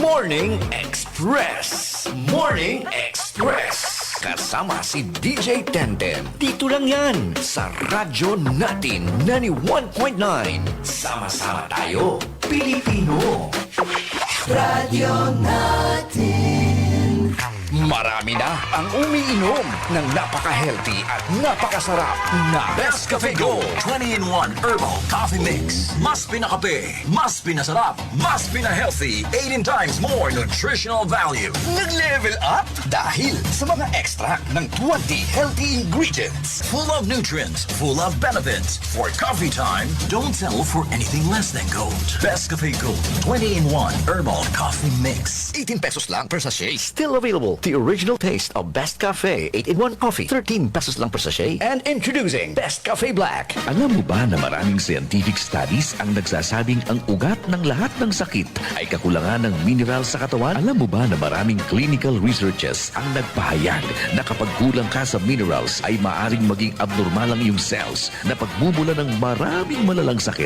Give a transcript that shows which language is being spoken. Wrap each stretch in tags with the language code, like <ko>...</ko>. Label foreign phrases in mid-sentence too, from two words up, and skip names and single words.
<tl>Morning Express. Morning Express. Kasama si DJ Tenten. Dito lang yan sa radyo natin 91.9. Sama-sama tayo, Pilipino. Radio natin. Marami na ang umiinom ng napaka-healthy at napakasarap na Best Cafe Gold 20-in-1 Herbal Coffee Mix. Mas pinakape, mas pinasarap, mas pina-healthy,</tl> <en>18 times more nutritional value.</en> <tl>nag-level up dahil sa mga extract ng 20</tl> <en>healthy ingredients. Full of nutrients, full of benefits. For coffee time, don't settle for anything less than gold.</en> <tl>Best Cafe Gold 20-in-1 Herbal Coffee Mix. 18 pesos lang</tl> <en>per sachet. Still available. The original taste of Best Cafe 8-in-1 coffee.</en> <tl>13 pesos lang</tl> <en>per sachet. And introducing Best Cafe Black.</en> <tl>Alam mo ba na maraming</tl> <en>scientific studies</en> <tl>ang nagsasabing ang ugat ng lahat ng sakit ay kakulangan ng mineral sa katawan? Alam mo ba na maraming</tl> <en>clinical researches</en> <tl>ang nagpahayag na kapag kulang ka sa minerals ay maaring maging abnormal ang iyong cells na pagmumula ng maraming malalang sakit?</tl>